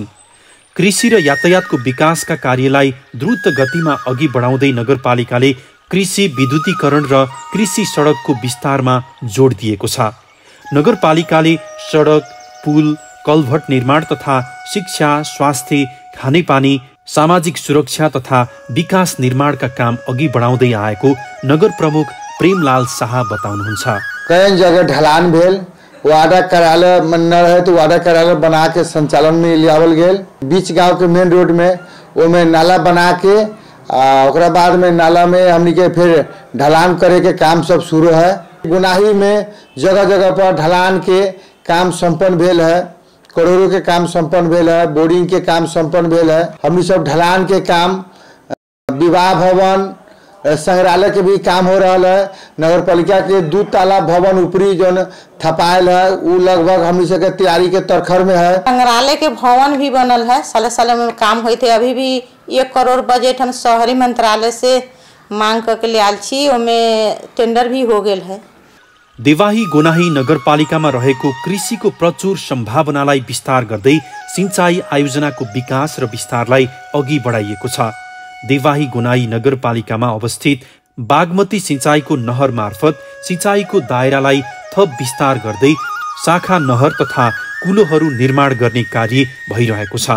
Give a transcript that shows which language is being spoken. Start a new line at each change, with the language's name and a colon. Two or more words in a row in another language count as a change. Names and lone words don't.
Nepali: कृषि र यातायातको विकासका कार्यलाई द्रुत गतिमा अघि बढाउँदै नगरपालिकाले कृषि विद्युतीकरण र कृषि सडकको विस्तारमा जोड दिएको छ। नगरपालिकाले सडक, पुल, कल्भट निर्माण तथा शिक्षा, स्वास्थ्य, खानेपानी, सामाजिक सुरक्षा तथा विकास निर्माणका काम अघि बढाउँदै आएको नगर प्रमुख प्रेमलाल शाह बताउनुहुन्छ।
Maithili: कई जगह ढलान भेल, वार्ड कार्यालय न रहे तो वार्ड कार्यालय बना के संचालन में लियावल गेल। बीच गांव के मेन रोड में ओमे नाला बना के ओकरा बाद में नाला में हमनी के फिर ढलान करे के काम सब शुरू है। गुनाही में जगह जगह पर ढलान के काम संपन्न भेल है, करोड़ों के काम संपन्न भेल है, बोरिंग के काम संपन्न भेल है। हमनी सब ढलान के काम, विवाह भवन, संग्रहालय के भी काम हो रहा है। नगर पालिका के 2 ताला भवन ऊपरी जो थपायल है वो लगभग हमनी सब के तैयारी के तरखर में है। संग्रहालय के भवन भी बनल है, साले साले में काम होते थे। अभी भी 1 करोड़ बजट हम शहरी मंत्रालय से मांग करके ले आल छी, ओमे टेंडर भी हो गेल है।
Nepali: देवाही गोनाही नगरपालिकामा रहेको कृषिको प्रचुर सम्भावनालाई विस्तार गर्दै सिंचाई आयोजनाको विकास र विस्तारलाई अघि बढाइएको छ। देवाही गोनाही नगरपालिकामा अवस्थित बागमती सिंचाईको नहर मार्फत सिंचाईको दायरालाई थप विस्तार गर्दै शाखा नहर तथा कुलोहरू निर्माण गर्ने कार्य भइरहेको छ।